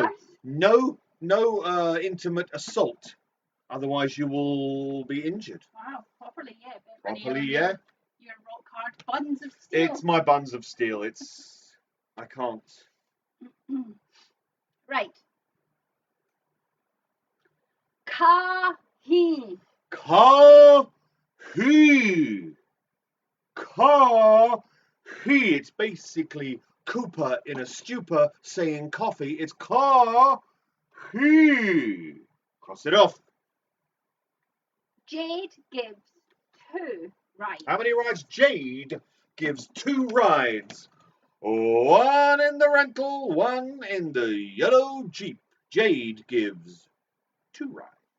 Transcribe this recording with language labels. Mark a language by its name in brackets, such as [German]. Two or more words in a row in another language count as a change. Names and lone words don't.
[English] arse. No intimate assault. Otherwise, you will be injured. Wow, properly, yeah. Bent my nail Properly, on yeah. Your rock hard buns of steel. It's my buns of steel. I can't. Right. Ka-hee. Ka-hee. Ka-hee. It's basically Cooper in a stupor saying coffee. It's ka-hee. Cross it off. Jade gives 2 rides. How many rides? Jade gives 2 rides. 1 in the rental, 1 in the yellow Jeep. Jade gives 2 rides.